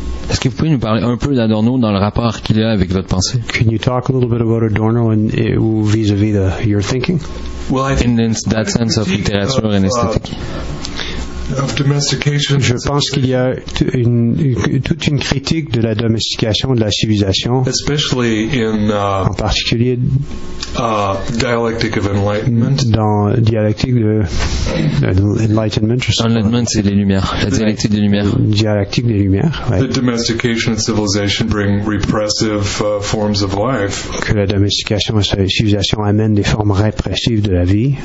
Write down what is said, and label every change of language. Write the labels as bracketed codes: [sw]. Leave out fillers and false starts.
[fr] Est-ce que vous pouvez nous parler un peu d'Adorno dans le rapport qu'il a avec votre pensée? [en] Can you talk a little bit about Adorno and vis-à-vis your thinking? Well, in that sense of literature and aesthetic. [fr] Je pense qu'il y a toute une critique de la domestication de la civilisation, en particulier dans dialectique de enlightenment. Enlightenment, c'est les lumières, la dialectique des lumières. Dialectique des lumières. Ouais. [en] The domestication and civilization bring repressive forms of life. [fr] Que la domestication et la civilisation amènent des formes répressives de la vie.